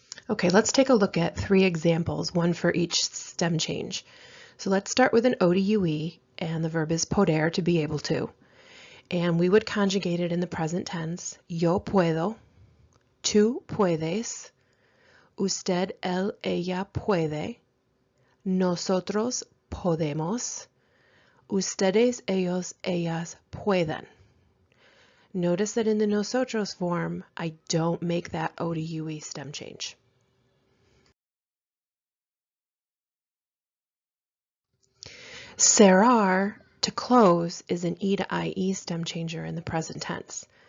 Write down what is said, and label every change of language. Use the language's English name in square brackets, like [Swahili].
[English] Okay, let's take a look at three examples, one for each stem change. So let's start with an O to UE, and the verb is poder, to be able to. And we would conjugate it in the present tense. [Spanish] Yo puedo, tú puedes, usted, él, ella puede, nosotros podemos, ustedes, ellos, ellas pueden. [English] Notice that in the nosotros form, I don't make that O to UE stem change. Cerrar, to close, is an E to IE stem changer in the present tense.